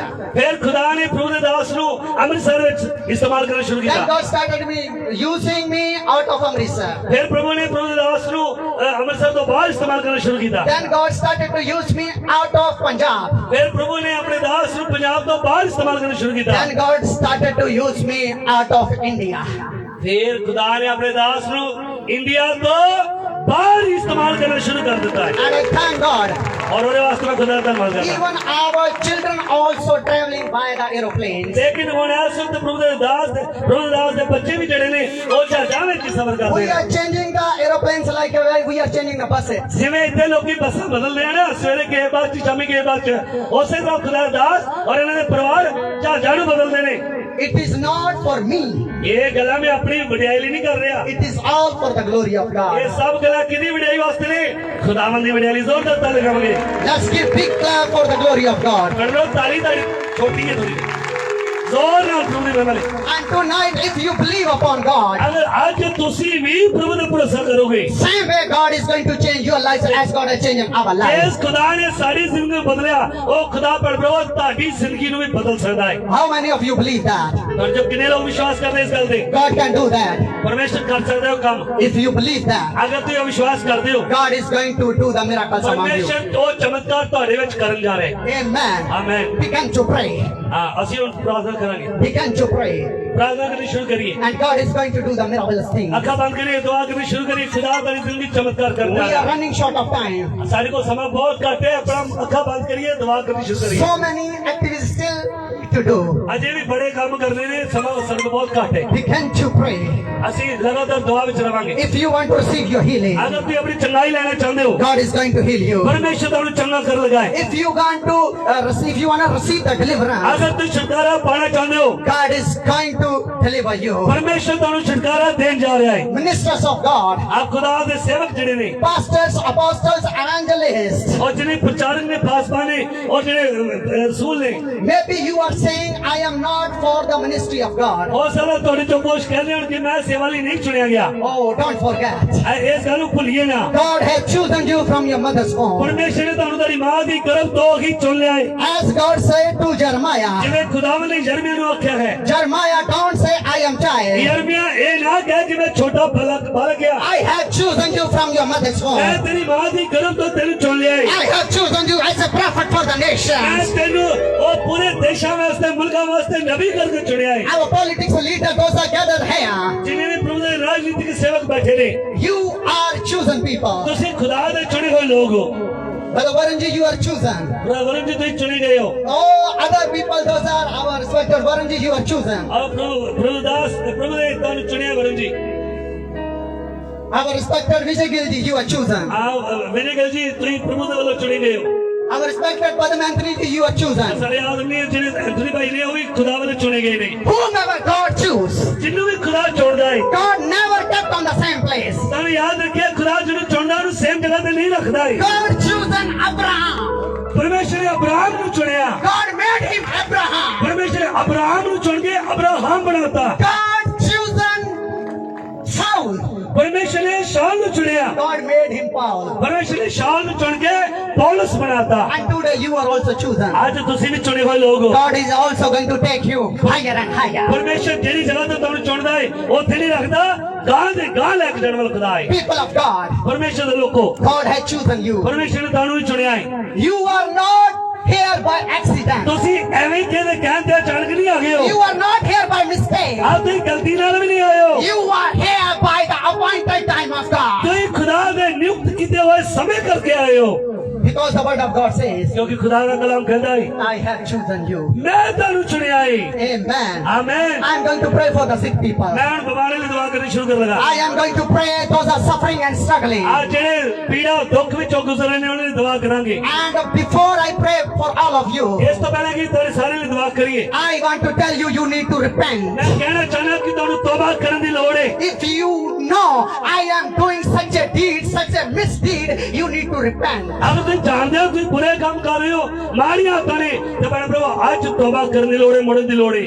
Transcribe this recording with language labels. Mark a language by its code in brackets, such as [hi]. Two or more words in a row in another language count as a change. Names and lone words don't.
[pa] ਫਿਰ ਖੁਦਾ ਨੇ ਪ੍ਰਭੂ ਦੇ ਦਾਸ ਨੂੰ ਅੰਮ੍ਰਿਤਸਰ ਵਿੱਚ ਇਸਤੇਮਾਲ ਕਰਨਾ ਸ਼ੁਰੂ [en] Then [pa] ਕੀਤਾ [en] God started using me out of Amritsar. [pa] ਫਿਰ ਪ੍ਰਭੂ ਨੇ ਪ੍ਰਭੂ ਦੇ ਦਾਸ ਨੂੰ ਅੰਮ੍ਰਿਤਸਰ ਤੋਂ ਬਾਹਰ ਇਸਤੇਮਾਲ ਕਰਨਾ ਸ਼ੁਰੂ ਕੀਤਾ [en] Then God started to use me out of Punjab. [pa] ਫਿਰ ਪ੍ਰਭੂ ਨੇ ਆਪਣੇ ਦਾਸ ਨੂੰ ਪੰਜਾਬ ਤੋਂ ਬਾਹਰ ਇਸਤੇਮਾਲ ਕਰਨਾ ਸ਼ੁਰੂ ਕੀਤਾ [en] Then God started to use me out of India. [pa] ਫਿਰ ਖੁਦਾ ਨੇ ਆਪਣੇ ਦਾਸ ਨੂੰ [hi] इंडिया तो बाहर ही इस्तेमाल करना शुरू कर देता है [en] And I thank God. [pa] और ਉਹਦੇ ਵਾਸਤੇ ਮੈਂ ਖੁਦਾ ਦਾ ਧੰਨਵਾਦ ਕਰਦਾ [en] Even our children also traveling by the aeroplanes. [pa] ਲੇਕਿਨ ਹੁਣ ਇਸ ਵਕਤ ਪ੍ਰਭੂ ਦੇ ਦਾਸ ਦੇ ਬੱਚੇ ਵੀ ਜਿਹੜੇ ਨੇ ਉਹ ਜਹਾਜ਼ਾਂ ਵਿੱਚ ਹੀ ਸਫ਼ਰ ਕਰਦੇ [en] We [pa] ਨੇ [en] are changing the aeroplanes like we are changing the buses. [pa] ਜਿਵੇਂ ਇੱਥੇ ਲੋਕੀ ਬੱਸਾਂ ਬਦਲਦੇ ਆ ਨਾ ਸਵੇਰੇ ਕਿਸੇ ਬੱਸ 'ਚ ਸ਼ਾਮੀ ਕਿਸੇ ਬੱਸ 'ਚ ਉਸੇ ਤਰ੍ਹਾਂ ਖੁਦਾ ਦਾ ਦਾਸ ਔਰ ਇਹਨਾਂ ਦੇ ਪਰਿਵਾਰ ਜਹਾਜ਼ਾਂ ਨੂੰ ਬਦਲਦੇ ਨੇ [en] It is not for me. [pa] ਇਹ ਗੱਲਾਂ ਮੈਂ ਆਪਣੀ ਵਡਿਆਈ ਲਈ ਨਹੀਂ ਕਰ ਰਿਹਾ [en] It is all for the glory of [pa] ਇਹ [en] God. [pa] ਸਭ ਗੱਲਾਂ ਕਿਹਦੀ ਵਡਿਆਈ ਵਾਸਤੇ ਨੇ ਖੁਦਾਵੰਦ ਦੀ ਵਡਿਆਈ ਲਈ ਜ਼ੋਰਦਾਰ ਤਾਲੀ ਲਗਾਵਾਂਗੇ [en] Let's give big clap for the glory of God. [pa] ਕਰ ਲਓ ਤਾਲੀ ਛੋਟੀ ਹੈ ਥੋੜੀ ਜ਼ੋਰ ਨਾਲ ਪ੍ਰਭੂ ਦੀ ਬਨਾਲੇ [en] And tonight, if you believe upon God, [pa] ਅਗਰ ਅੱਜ ਤੁਸੀਂ ਵੀ ਪ੍ਰਭੂ ਦਾ ਭਰੋਸਾ ਕਰੋਗੇ [en] same way God is going to change your life as God has changed our life. [pa] ਇਸ ਖੁਦਾ ਨੇ ਸਾਡੀ ਜ਼ਿੰਦਗੀ ਨੂੰ ਬਦਲਿਆ ਉਹ ਖੁਦਾ ਪ੍ਰਭੂ ਤੁਹਾਡੀ ਜ਼ਿੰਦਗੀ ਨੂੰ ਵੀ ਬਦਲ ਸਕਦਾ ਹੈ [en] How many of you believe that? [pa] ਪਰ ਜੋ ਕਿੰਨੇ ਲੋਕ ਵਿਸ਼ਵਾਸ ਕਰਦੇ ਇਸ ਗੱਲ ਤੇ [en] God can do that. [pa] ਪਰਮੇਸ਼ਰ ਕਰ ਸਕਦੇ ਹੋ ਕੰਮ [en] If you believe that, [pa] ਅਗਰ ਤੁਸੀਂ ਵਿਸ਼ਵਾਸ ਕਰਦੇ ਹੋ [en] God is going to do the miracles among you. [pa] ਪਰਮੇਸ਼ਰ ਉਹ ਚਮਤਕਾਰ ਤੁਹਾਡੇ ਵਿੱਚ ਕਰਨ ਜਾ ਰਿਹਾ ਹੈ [en] Amen. [pa] ਆਮੇਨ [en] Begin to pray. [pa] ਹਾਂ ਅਸੀਂ ਹੁਣ ਪ੍ਰਾਰਥਨਾ ਕਰਾਂਗੇ [en] Begin to pray. [pa] ਪ੍ਰਾਰਥਨਾ ਕਰਨੀ ਸ਼ੁਰੂ ਕਰੀਏ [en] And God is going to do the miraculous thing. [pa] ਅੱਖਾਂ ਬੰਦ ਕਰੀਏ ਦੁਆ ਕਰਨੀ ਸ਼ੁਰੂ ਕਰੀਏ ਖੁਦਾ ਤੁਹਾਡੀ ਜ਼ਿੰਦਗੀ ਚਮਤਕਾਰ ਕਰਨ ਜਾ [en] We [pa] ਰਿਹਾ [en] are running short of time. [pa] ਹੈ ਸਾਡੇ ਕੋਲ ਸਮਾਂ ਬਹੁਤ ਘੱਟ ਹੈ ਆਪਣਾ ਅੱਖਾਂ ਬੰਦ ਕਰੀਏ ਦੁਆ ਕਰਨੀ ਸ਼ੁਰੂ ਕਰੀਏ [en] So many activities still to do. [pa] ਅਜੇ ਵੀ ਬੜੇ ਕੰਮ ਕਰਨੇ ਨੇ ਸਮਾਂ ਸਾਡੇ ਕੋਲ ਬਹੁਤ ਘੱਟ ਹੈ [en] Begin to pray. [pa] ਅਸੀਂ ਲਗਾਤਾਰ ਦੁਆ ਵਿੱਚ ਰਵਾਂਗੇ [en] If you want to receive your healing, [pa] ਅਗਰ ਤੁਸੀਂ ਆਪਣੀ ਚੰਗਾਈ ਲੈਣਾ ਚਾਹੁੰਦੇ ਹੋ [en] God is going to heal you. [pa] ਪਰਮੇਸ਼ਰ ਤੁਹਾਨੂੰ ਚੰਗਾ ਕਰ ਲਗਾਏ [en] If you want to if you want to receive the deliverance, [pa] ਅਗਰ ਤੁਸੀਂ ਛੁਟਕਾਰਾ ਪਾਣਾ ਚਾਹੁੰਦੇ ਹੋ [en] God is going to deliver you. [pa] ਪਰਮੇਸ਼ਰ ਤੁਹਾਨੂੰ ਛੁਟਕਾਰਾ ਦੇਣ ਜਾ ਰਿਹਾ ਹੈ [en] Ministers of God, [pa] ਆਪ ਖੁਦਾ ਦੇ ਸੇਵਕ ਜਿਹੜੇ ਨੇ [en] pastors, apostles, evangelists. [pa] ਔਰ ਜਿਹੜੇ ਪ੍ਰਚਾਰਕ ਨੇ ਪਾਸਪਾ ਨੇ ਔਰ ਜਿਹੜੇ ਰਸੂਲ ਨੇ [en] Maybe you are saying, I am not for the ministry of God. [pa] ਹੋ ਸਕਦਾ ਤੁਹਾਡੇ ਚੋਂ ਕੁਝ ਕਹਿੰਦੇ ਹੋਣ ਕਿ ਮੈਂ ਸੇਵਾ ਲਈ ਨਹੀਂ ਚੁਣਿਆ ਗਿਆ [en] Oh, don't forget. [pa] ਇਸ ਗੱਲ ਨੂੰ ਭੁੱਲੀਏ ਨਾ [en] God has chosen you from your mother's womb. [pa] ਪਰਮੇਸ਼ਰ ਨੇ ਤੁਹਾਨੂੰ ਤੁਹਾਡੀ ਮਾਂ ਦੀ ਗਰਭ ਤੋਂ ਹੀ ਚੁਣ ਲਿਆ ਹੈ [en] As God said to Jeremiah, [pa] ਜਿਵੇਂ ਖੁਦਾਵੰਦ ਨੇ ਯਰਮੀਆ ਨੂੰ ਆਖਿਆ ਹੈ [en] Jeremiah, don't say I am child. [pa] ਯਰਮੀਆ ਇਹ ਨਾ ਕਹਿ ਕਿ ਮੈਂ ਛੋਟਾ ਬਾਲਕ ਗਿਆ [en] I have chosen you from your mother's [pa] ਮੈਂ [en] womb. [pa] ਤੇਰੀ ਮਾਂ ਦੀ ਗਰਭ ਤੋਂ ਤੈਨੂੰ ਚੁਣ ਲਿਆ ਹੈ [en] I have chosen you as a prophet for the [pa] ਮੈਂ [en] nations. [pa] ਤੈਨੂੰ ਉਹ ਪੂਰੇ ਦੇਸ਼ਾਂ ਵਾਸਤੇ ਮੁਲਕਾਂ ਵਾਸਤੇ ਨਬੀ ਕਰਕੇ ਚੁਣਿਆ ਹੈ [en] Our political leaders, those are gathered here. [pa] ਜਿਵੇਂ ਵੀ ਪ੍ਰਭੂ ਦੇ ਰਾਜਨੀਤਿਕ ਸੇਵਕ ਬੈਠੇ ਨੇ [en] You are chosen people. [pa] ਤੁਸੀਂ ਖੁਦਾ ਦੇ ਚੁਣੇ ਹੋਏ ਲੋਕ ਹੋ [en] Brother Varunji, you are chosen. [pa] ਵਰੁਣ ਜੀ ਤੁਸੀਂ ਚੁਣੇ ਗਏ ਹੋ [en] Oh, other people, those are our respected Varunji, you are chosen. [pa] ਆਹ ਪ੍ਰਭੂ ਦਾਸ ਪ੍ਰਭੂ ਨੇ ਤੁਹਾਨੂੰ ਚੁਣਿਆ ਵਰੁਣ ਜੀ [en] Our respected Vijay Gilji, you are chosen. [pa] ਆਹ ਵਿਜੇ ਗਿੱਲ ਜੀ ਤੁਸੀਂ ਪ੍ਰਭੂ ਦੇ ਵੱਲੋਂ ਚੁਣੇ ਗਏ ਹੋ [en] Our respected Padma Anthony ji, you are chosen. [pa] ਸਾਡੇ ਆਦਮੀ ਜਿਹੜੇ ਐਂਥਨੀ ਭਾਈ ਨੇ ਉਹ ਵੀ ਖੁਦਾ ਵੱਲੋਂ ਚੁਣੇ ਗਏ ਨੇ [en] Whomever God choose, [pa] ਜਿਹਨੂੰ ਵੀ ਖੁਦਾ ਚੁਣਦਾ ਹੈ [en] God never kept on the same place. [pa] ਤੁਹਾਨੂੰ ਯਾਦ ਰੱਖਿਆ ਖੁਦਾ ਜਿਹਨੂੰ ਚੁਣਦਾ ਉਹਨੂੰ ਸੇਮ ਜਗ੍ਹਾ ਤੇ ਨਹੀਂ ਰੱਖਦਾ ਹੈ [en] God chosen Abraham. [pa] ਪਰਮੇਸ਼ਰ ਨੇ ਅਬਰਾਹਮ ਨੂੰ ਚੁਣਿਆ [en] God made him Abraham. [pa] ਪਰਮੇਸ਼ਰ ਨੇ ਅਬਰਾਹਮ ਨੂੰ ਚੁਣ ਕੇ ਅਬਰਾਹਮ ਬਣਾਤਾ [en] God chosen Saul. [pa] ਪਰਮੇਸ਼ਰ ਨੇ ਸ਼ਾਉਲ ਨੂੰ ਚੁਣਿਆ [en] God made him Paul. [pa] ਪਰਮੇਸ਼ਰ ਨੇ ਸ਼ਾਉਲ ਨੂੰ ਚੁਣ ਕੇ ਪੌਲਸ ਬਣਾਤਾ [en] And today you are also chosen. [pa] ਅੱਜ ਤੁਸੀਂ ਵੀ ਚੁਣੇ ਹੋਏ ਲੋਕ ਹੋ [en] God is also going to take you higher and higher. [pa] ਪਰਮੇਸ਼ਰ ਜਿਹੜੀ ਜਗ੍ਹਾ ਤੇ ਤੁਹਾਨੂੰ ਚੁਣਦਾ ਹੈ ਉੱਥੇ ਨਹੀਂ ਰੱਖਦਾ ਗਾਂ ਦੇ ਗਾਂ ਲੈ ਕੇ ਜਾਣ ਵਾਲਾ ਖੁਦਾ ਹੈ [en] People of God, [pa] ਪਰਮੇਸ਼ਰ ਦੇ ਲੋਕੋ [en] God has chosen you. [pa] ਪਰਮੇਸ਼ਰ ਨੇ ਤੁਹਾਨੂੰ ਹੀ ਚੁਣਿਆ ਹੈ [en] You are not here by accident. [pa] ਤੁਸੀਂ ਐਵੇਂ ਕਿਹਦੇ ਕਹਿਣ ਤੇ ਅਚਾਨਕ ਨਹੀਂ ਆ ਗਏ ਹੋ [en] You are not here by mistake. [pa] ਆਪ ਤੁਸੀਂ ਗਲਤੀ ਨਾਲ ਵੀ ਨਹੀਂ ਆਏ ਹੋ [en] You are here by the appointed time of God. [pa] ਤੁਸੀਂ ਖੁਦਾ ਦੇ ਨਿਯੁਕਤ ਕੀਤੇ ਹੋਏ ਸਮੇਂ ਕਰਕੇ ਆਏ ਹੋ [en] Because the word of God says, [pa] ਕਿਉਂਕਿ ਖੁਦਾ ਦਾ ਕਲਾਮ ਕਹਿੰਦਾ ਹੈ [en] I have chosen you. [pa] ਮੈਂ ਤੁਹਾਨੂੰ ਚੁਣਿਆ ਹੈ [en] Amen. [pa] ਆਮੇਨ [en] I'm going to pray for the sick people. [pa] ਮੈਂ ਹੁਣ ਬਿਮਾਰੀ ਲਈ ਦੁਆ ਕਰਨੀ ਸ਼ੁਰੂ ਕਰਨ ਲੱਗਾ [en] I am going to pray those are suffering and struggling. [pa] ਆ ਜਿਹੜੇ ਪੀੜਾ ਦੁੱਖ ਵਿੱਚੋਂ ਗੁਜ਼ਰ ਰਹੇ ਨੇ ਉਹਨਾਂ ਦੀ ਦੁਆ ਕਰਾਂਗੇ [en] And before I pray for all of you, [pa] ਇਸ ਤੋਂ ਪਹਿਲਾਂ ਕਿ ਤੁਹਾਡੇ ਸਾਰੇ ਲਈ ਦੁਆ ਕਰੀਏ [en] I want to tell you, you need to repent. [pa] ਮੈਂ ਕਹਿਣਾ ਚਾਹੁੰਦਾ ਕਿ ਤੁਹਾਨੂੰ ਤੋਬਾ ਕਰਨ ਦੀ ਲੋੜ ਹੈ [en] If you know I am doing such a deed, such a misdeed, you need to repent. [pa] ਅਗਰ ਤੁਸੀਂ ਜਾਣਦੇ ਹੋ ਤੁਸੀਂ ਬੁਰੇ ਕੰਮ ਕਰ ਰਹੇ ਹੋ ਮਾੜੀਆਂ ਹੱਥਾਂ ਨੇ ਤੇ ਭੈਣ ਭਰਾ ਅੱਜ ਤੋਬਾ ਕਰਨ ਦੀ ਲੋੜ ਹੈ ਮੁੜਨ ਦੀ ਲੋੜ ਹੈ